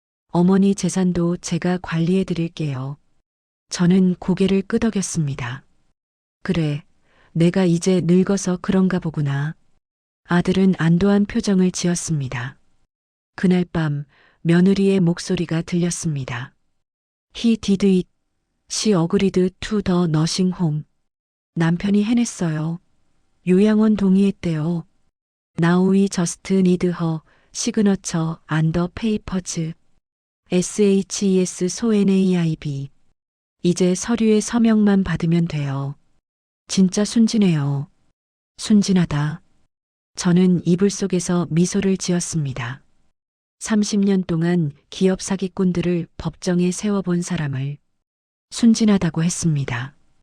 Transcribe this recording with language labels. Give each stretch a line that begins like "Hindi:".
Korean: 어머니 재산도 제가 관리해 드릴게요. 저는 고개를 끄덕였습니다. 그래, 내가 이제 늙어서 그런가 보구나. 아들은 안도한 표정을 지었습니다. 그날 밤 며느리의 목소리가 들렸습니다.
English: He did it. She agreed to the nursing home.
Korean: 남편이 해냈어요. 요양원 동의했대요.
English: Now we just need her signature and the papers. SHES SONAIB.
Korean: 이제 서류의 서명만 받으면 돼요. 진짜 순진해요. 순진하다. 저는 이불 속에서 미소를 지었습니다. 30년 동안 기업 사기꾼들을 법정에 세워본 사람을 순진하다고 했습니다.